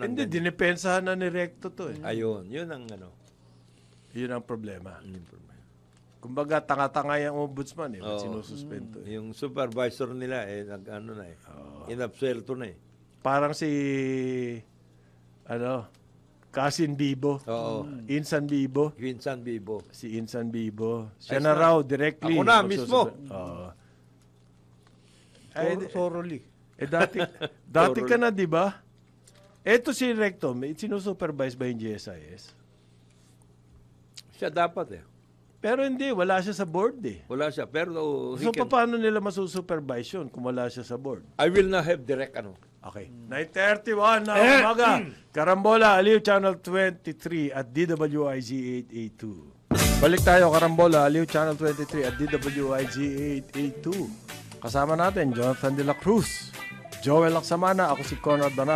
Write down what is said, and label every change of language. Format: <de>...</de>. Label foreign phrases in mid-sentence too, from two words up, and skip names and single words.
<tl>Hindi, dinipensahan na ni Recto to eh. Ayun, yun ang ano. Yun ang problema. Kumbaga, tanga-tanga yung ombudsman eh. Oo. Sinususpend to eh. Yung supervisor nila, nag-ano na eh. Inabsuelto na eh. Parang si... Kasin Bibo. Oo. Insan Bibo. Vincent Bibo. Si Insan Bibo. Siya na raw directly. Ako na mismo. Oo. Thoroughly. Dati ka na, di ba? Eto si Recto, sinusupervise ba yung GSIS? Siya dapat eh. Pero hindi, wala siya sa board eh. Wala siya. Pero So, paano nila masusupervise yun kung wala siya sa board?</tl> <en>I will not have direct ano.</en> <tl>Okay. 9:31 na umaga. Karambola, Aliw Channel 23 at DWIZ 882. Balik tayo, Karambola, Aliw Channel 23 at DWIZ 882. Kasama natin, Jonathan De La Cruz, Joel Laksamana, ako si Conrad Banal.</tl>